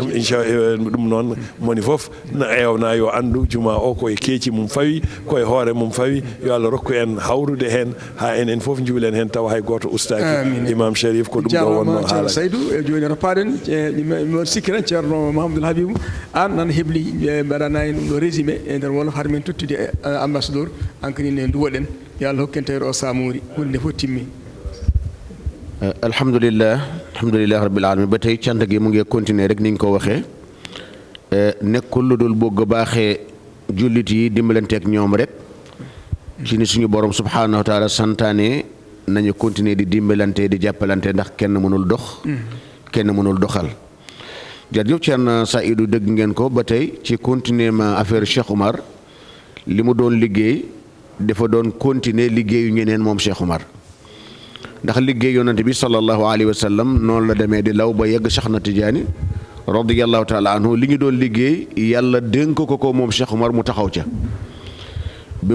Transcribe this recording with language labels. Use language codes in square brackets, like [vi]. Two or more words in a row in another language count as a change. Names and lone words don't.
[ff] ɗum noon moni foof no ewna yo andu juma o koye keeci mum fawi koye hoore mum fawi yo Allah rokku en hawrude hen ha enen foof juulen hen tawa hay goto ustaki imam Sharif ko ɗum ɗo wonno haala joni ropaɗen mi sikki tan ceerno Mouhamadoul Habibou an nan hebli mbaɗanani ɗum ɗo résumé e nder wolof har min tottude ambassadeur hankadi ne duwoɗen yo Allah hokken tawre o samori hunde fof timmi [ar] الحمد لله رب العالمين [wo] ba tey cant gi mu ngi continuer rek ni ñu ko waxee nekkul lu dul bëgg baaxee jullit yi dimbalanteeg ñoom rek ci ni suñu borom [ar] سبحانه وتعالى [wo] santaane nañu continuer di dimbalante di jàppalante ndax kenn mënul dox kenn mënul doxal jërëjëf Thierno Saïdou dégg ngeen ko ba tey ci continuer ma affaire Cheikh Oumar li mu doon liggéey dafa doon continuer liggéeyu ñeneen moom Cheikh Oumar ndax liggéey yonante bi [ar] صلى الله عليه وسلم [wo] noonu la demee di law ba yegg Cheikh na Tidiane [ar] رضي الله تعالى عنه [wo] li ñu doon liggéey yàlla dénk ko moom Cheikh Oumar mu taxaw ca bi